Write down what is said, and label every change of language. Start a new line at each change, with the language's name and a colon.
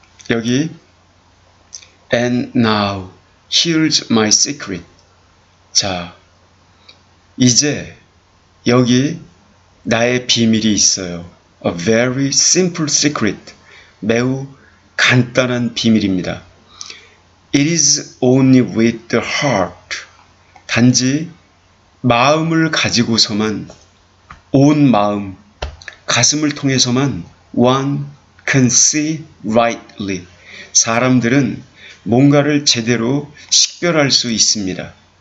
Korean: 여기
English: And now, here's my secret.
Korean: 자, 이제 여기 나의 비밀이 있어요.
English: A very simple secret.
Korean: 매우 간단한 비밀입니다.
English: It is only with the heart.
Korean: 단지 마음을 가지고서만, 온 마음, 가슴을 통해서만
English: one can see rightly.
Korean: 사람들은 뭔가를 제대로 식별할 수 있습니다.